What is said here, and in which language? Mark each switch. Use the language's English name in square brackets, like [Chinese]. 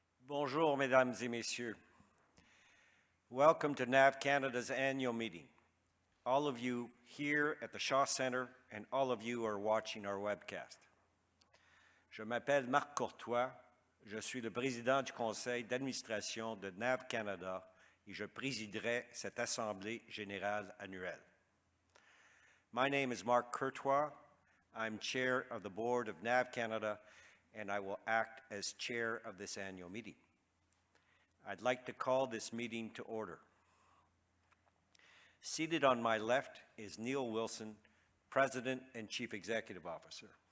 [French] Bonjour, mesdames et messieurs. [English] Welcome to NAV Canada's annual meeting. All of you here at the Shaw Centre and all of you who are watching our webcast. [French] Je m'appelle Marc Courtois, je suis le président du Conseil d'administration de NAV Canada et je présiderai cette Assemblée générale annuelle. [English] My name is Marc Courtois. I'm chair of the board of NAV Canada and I will act as chair of this annual meeting. I'd like to call this meeting to order. Seated on my left is Neil Wilson, President and Chief Executive Officer.